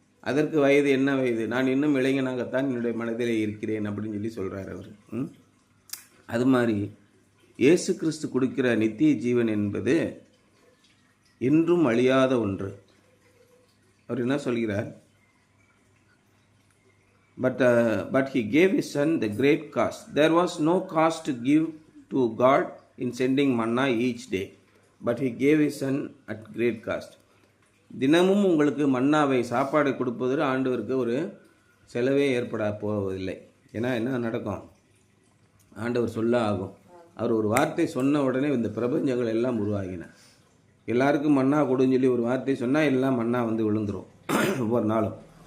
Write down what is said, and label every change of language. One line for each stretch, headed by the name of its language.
Tamil: அதற்கு வயது என்ன வயது? நான் இன்னும் இளைஞனாகத்தான் என்னுடைய மனதிலே இருக்கிறேன் அப்படின்னு சொல்கிறார் அவர். அது மாதிரி இயேசு கிறிஸ்து கொடுக்கிற நித்திய ஜீவன் என்பது என்றும் அழியாத ஒன்று. அவர் என்ன சொல்கிறார்?
English: But he gave his son the great cost. There was no cost to give to God in sending manna each day, but he gave his son at great cost.
Tamil: தினமும் உங்களுக்கு மன்னாவை சாப்பாடு கொடுப்பது ஆண்டவருக்கு ஒரு செலவே ஏற்பட போவதில்லை. ஏன்னா என்ன நடக்கும்? ஆண்டவர் சொல்ல ஆகும். அவர் ஒரு வார்த்தை சொன்ன உடனே இந்த பிரபஞ்சங்கள் எல்லாம் உருவாகின. எல்லாருக்கும் மன்னா கொடுன்னு சொல்லி ஒரு வார்த்தை சொன்னால் எல்லாம் மன்னா வந்து விழுந்துடும் ஒவ்வொரு நாளும்.